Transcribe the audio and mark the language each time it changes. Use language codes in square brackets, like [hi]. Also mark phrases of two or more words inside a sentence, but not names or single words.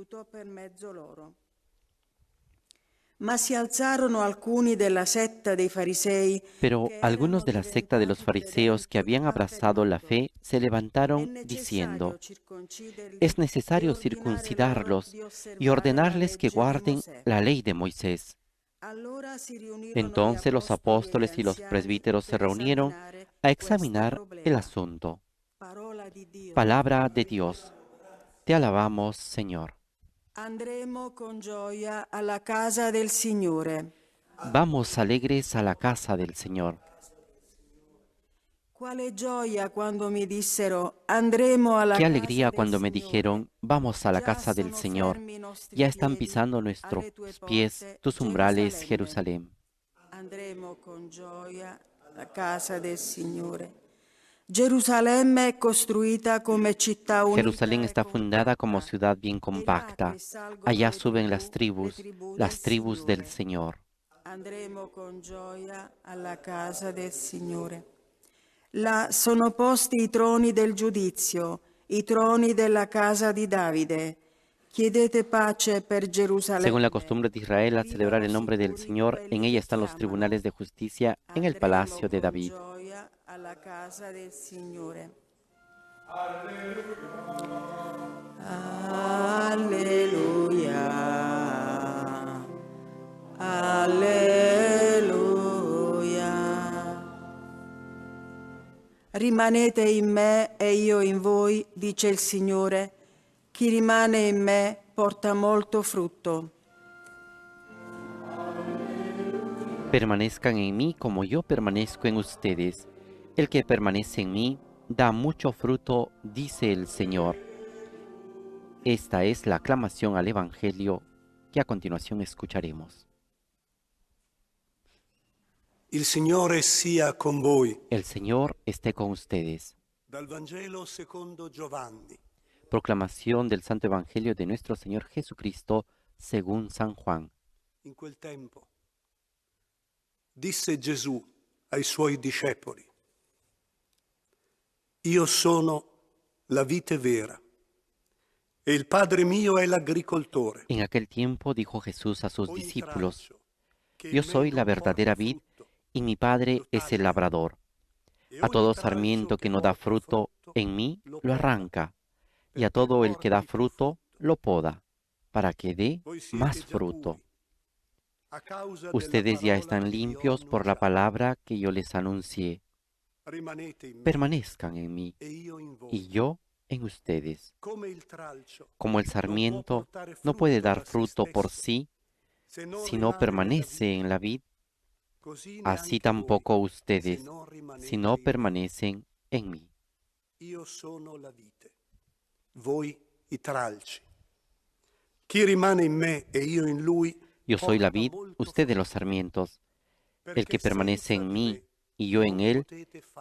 [es] Pero algunos de la secta de los fariseos que habían abrazado la fe se levantaron diciendo: es necesario circuncidarlos y ordenarles que guarden la ley de Moisés. Entonces los apóstoles y los presbíteros se reunieron a examinar el asunto. Palabra de Dios. Te alabamos, Señor. [it] Andremo con gioia alla casa del Signore. [es] Vamos alegres a la casa del Señor. [it] Quale gioia quando mi dissero andremo alla [es] Qué [it] casa [es] alegría [it] del [es] cuando me [it] Signore. [es] dijeron, vamos a la [it] Già [es] casa del [it] sono [es] Señor. [it] fermi i nostri [es] Ya están [it] piedi [es] pisando nuestros [it] alle tue [es] pies [it] porte, [es] tus umbrales, [it] Gerusalemme. [es] Jerusalén. [it] Andremo con gioia alla casa del Signore. Gerusalemme è costruita come città unita [es] Jerusalén [it] e [es] está fundada como [it] compatta. [es] ciudad bien [it] È là [es] compacta. [it] che salgono [es] Allá [it] le [es] suben las [it] tribù [es] tribus del [it] Signore. [es] Señor. [it] Andremo con gioia alla casa del Signore. Là sono posti i troni del giudizio, i troni della casa di Davide. Chiedete pace per Gerusalemme. [es] Según la costumbre de Israel, al celebrar el [it] Vivano [es] nombre del [it] sicuri [es] Señor, en [it] quelli [es] ella [it] che [es] están los [it] chiamano. [es] tribunales de justicia en el [it] Andremo [es] palacio de [it] con [es] David. [it] gioia alla casa del Signore. Alleluia. Alleluia. Rimanete in me e io in voi, dice il Signore. Chi rimane in me porta molto frutto. [es] Permanezcan en mí como yo permanezco en ustedes. El que permanece en mí da mucho fruto, dice el Señor. Esta es la aclamación al Evangelio que a continuación escucharemos. [it] Il Signore sia con voi. [es] El Señor esté con ustedes. [it] Dal Vangelo secondo Giovanni. [es] Proclamación del Santo Evangelio de nuestro Señor Jesucristo según San Juan. [it] In quel tempo disse Gesù ai suoi discepoli: Io sono la vite vera e il Padre mio è l'agricoltore. [es] En aquel tiempo dijo Jesús a sus [it] Ogni [es] discípulos: [it] tralcio che in [es] Yo [it] me [es] soy la [it] non [es] verdadera [it] porta [es] vid [it] frutto, [es] y mi Padre es el labrador. [it] e [es] A [it] ogni [es] todo [it] tralcio [es] sarmiento que no da [it] porta [es] fruto [it] frutto [es] en mí [it] lo [es] lo [it] poda, [es] arranca, y a [it] perché [es] todo el que da [it] porti più [es] fruto [it] frutto. [es] lo poda, para que dé [it] Voi siete [es] más [it] già [es] fruto. [it] puri, a causa della [es] Ustedes ya [it] parola [es] están [it] che io ho [es] limpios por la [it] annunciato. [es] palabra que yo les anuncié. [it] Rimanete in me [es] Permanezcan en mí [it] e io in voi. [es] y yo en ustedes. [it] Come il tralcio [es] Como el [it] non può [es] sarmiento [it] portare [es] no puede [it] frutto [es] dar [it] da se [es] fruto por [it] stesso, [es] sí [it] se non [es] si no [it] rimane nella [es] permanece [it] vite, [es] en la vid, [it] così [es] así [it] neanche [es] tampoco [it] voi, se [es] ustedes, [it] non rimanete [es] si no [it] in me. [es] permanecen en mí. [it] Io sono la vite, voi i tralci. Chi rimane in me e io in lui [es] Yo soy la [it] porta [es] vid, [it] molto [es] ustedes los [it] frutto, [es] sarmientos. El [it] perché [es] que permanece [it] senza [es] en [it] di [es] mí [it] me [es] y yo en [it] non [es] él, [it] potete fare